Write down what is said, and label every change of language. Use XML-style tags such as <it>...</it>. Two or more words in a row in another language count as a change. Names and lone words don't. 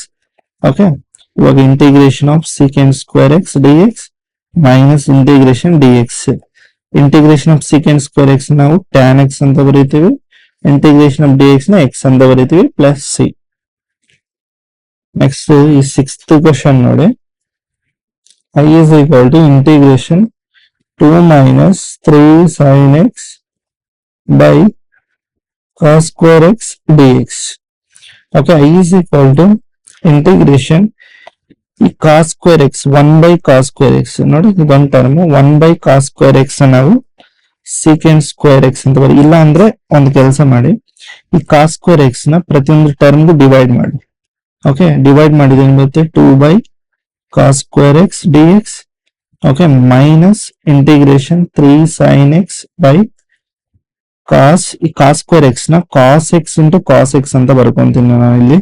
<en>ಓಕೆ, ಇವಾಗ integration of secant square x d x minus integration d x ಮೈನಸ್ ಇಂಟಿಗ್ರೇಷನ್ ಡಿ ಎಕ್ಸ್. integration of secant square x</en> <kn>ನಾವು</kn> <en>tan x</en> <kn>ಅಂತ ಬರೀತೀವಿ,</kn> <en>integration of d x</en> <kn>ನ ಎಕ್ಸ್ ಅಂತ ಬರೀತೀವಿ</kn> <en>plus c.</en> <kn>ನೆಕ್ಸ್ಟ್ ಈ 6th ಕ್ವಶನ್ ನೋಡಿ.</kn> <en>I is equal to integration 2 minus 3 sin x by cos square x dx. Okay, I is equal to integration ಈ cos square x 1 by cos square x</en> <kn>ನೋಡಿ, ಇದೊಂದು ಟರ್ಮ್</kn> <en>1 by cos square x ನಾವು secant square x</en> <kn>ಅಂತ ಬರೀ. ಇಲ್ಲ ಅಂದ್ರೆ ಒಂದು ಕೆಲಸ ಮಾಡಿ, ಈ</kn> <en>cos square x</en> <kn>ನ ಪ್ರತಿಯೊಂದು ಟರ್ಮ್ಗೂ ಡಿವೈಡ್ ಮಾಡಿ. ಓಕೆ, ಡಿವೈಡ್ ಮಾಡಿದ್ರೆ ಏನ್ ಬರುತ್ತೆ</kn> <en>2 by cos square x dx.</en> <kn>ಓಕೆ,</kn> <en>minus integration 3 sin x by cos,</en> <kn>ಈ</kn> <en>cos square x</en> <kn>ನ</kn> <en>cos x into cos x</en> <kn>ಅಂತ ಬರ್ಕೊಂತೀನಿ ನಾನು ಇಲ್ಲಿ.</kn>